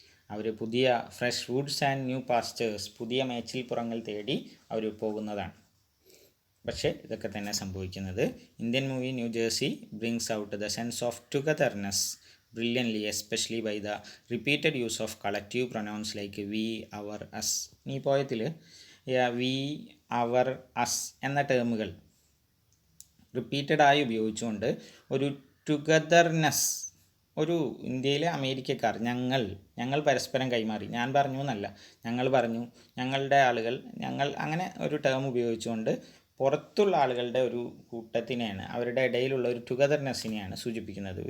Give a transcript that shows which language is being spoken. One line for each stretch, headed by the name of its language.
Malayalam: അവർ പുതിയ
English: fresh foods and new pastures,
Malayalam: പുതിയ മേച്ചിൽപ്പുറങ്ങൾ തേടി അവർ പോകുന്നതാണ്. പക്ഷേ ഇതൊക്കെ തന്നെ സംഭവിക്കുന്നത്.
English: Indian movie New Jersey brings out the sense of togetherness brilliantly, especially by the repeated use of collective pronouns like we, our, us.
Malayalam: ഈ പോയത്തിൽ we, our, us എന്ന ടേമുകൾ റിപ്പീറ്റഡായി ഉപയോഗിച്ചുകൊണ്ട് ഒരു ടുഗദർനെസ്, ഒരു ഇന്ത്യയിലെ അമേരിക്കക്കാർ, ഞങ്ങൾ പരസ്പരം കൈമാറി, ഞാൻ പറഞ്ഞു എന്നല്ല, ഞങ്ങൾ പറഞ്ഞു, ഞങ്ങളുടെ ആളുകൾ, ഞങ്ങൾ, അങ്ങനെ ഒരു ടേം ഉപയോഗിച്ചുകൊണ്ട് പുറത്തുള്ള ആളുകളുടെ ഒരു കൂട്ടത്തിനെയാണ്, അവരുടെ ഇടയിലുള്ള ഒരു ടുഗദർനെസ്സിനെയാണ് സൂചിപ്പിക്കുന്നത്.